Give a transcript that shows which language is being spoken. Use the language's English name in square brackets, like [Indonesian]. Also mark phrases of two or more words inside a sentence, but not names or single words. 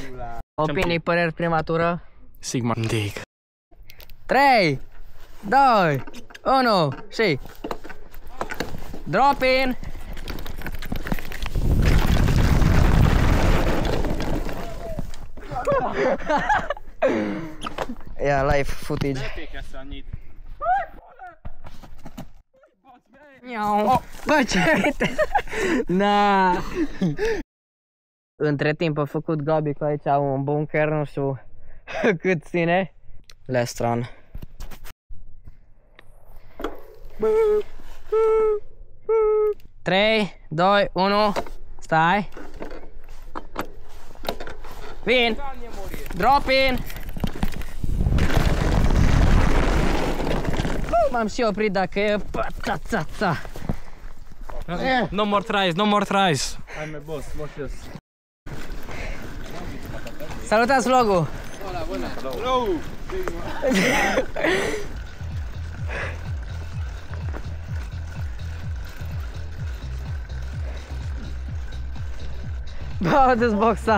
[Romanian] Opinii, păreri, prematură. Sigma. Dig. 3, 2, 1 și [English] drop in. Ia live footage. Miau. [Romanian] Bă, ce uite? Na. Între timp a făcut Gabi cu aici un bunker, nu știu cât ține. [English] Let's run. [Romanian] Trei, 2, 1, stai. [English] Vin. Drop in. [Romanian] M-am și oprit dacă e patața. [English] No more tries, no more tries. [Romanian] Salutați vlogul! Bă, dă-ți boxa!